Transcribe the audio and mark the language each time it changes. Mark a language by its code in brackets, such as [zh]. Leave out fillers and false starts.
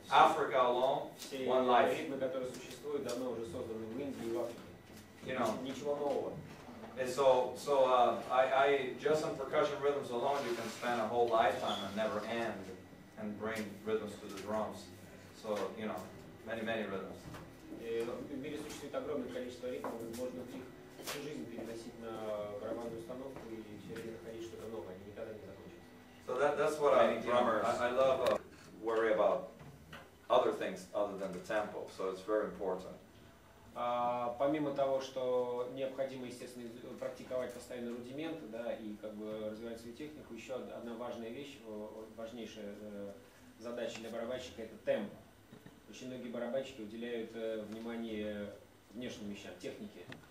[en] Africa alone, one life. You know. And so I just on percussion rhythms alone, you can spend a whole lifetime and never end and bring rhythms to the drums. So, you know, many rhythms. [ru] В мире существует огромное количество ритмов, можно их всю жизнь переносить на барабанную установку и все время находить что-то новое, они никогда не закончатся. [en] So that's what I love worry about other things other than the tempo, so it's very important. [ru] Помимо того, что необходимо, естественно, практиковать постоянно рудименты, да, и как бы развивать свою технику, еще одна важная вещь, важнейшая задача для барабанщика – это темп. Очень многие барабанщики уделяют внимание внешним вещам, технике.